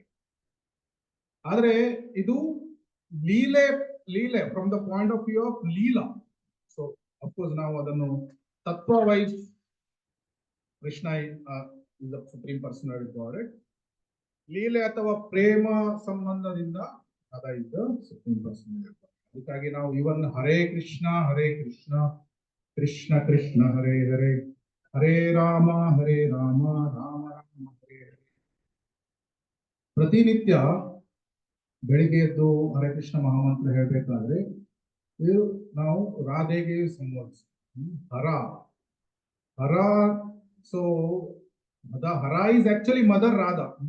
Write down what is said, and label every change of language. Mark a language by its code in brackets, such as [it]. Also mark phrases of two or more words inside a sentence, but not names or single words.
[kn] ಆದ್ರೆ ಇದು ಲೀಲೆ, ಲೀಲೆ [en] from the point of view of Leela. so of course [kn] ನಾವು ಅದನ್ನು ತತ್ವ [en] wise Krishna is the supreme personality god head, [kn] ಲೀಲೆ ಅಥವಾ ಪ್ರೇಮ ಸಂಬಂಧದಿಂದ ಅದ [en] is the supreme personality. [kn] ಅದಕ್ಕಾಗಿ ನಾವು ಇವನ್ [sa] ಹರೇ ಕೃಷ್ಣ ಕೃಷ್ಣ ಕೃಷ್ಣ ಹರೇ ಹರೇ, ಹರೇ ರಾಮ ರಾಮ ರಾಮ ಹರೇ ಹರೇ. [kn] ಪ್ರತಿನಿತ್ಯ ಬೆಳಿಗ್ಗೆ ಎದ್ದು ಹರೇ ಕೃಷ್ಣ ಮಹಾಮಂತ್ರ ಹೇಳ್ಬೇಕಾದ್ರೆ ಇದು ನಾವು ರಾಧೆಗೆ ಸಂಬೋಧಿಸಿ ಹರ ಹರ. [en] so Hara is actually mother Radha.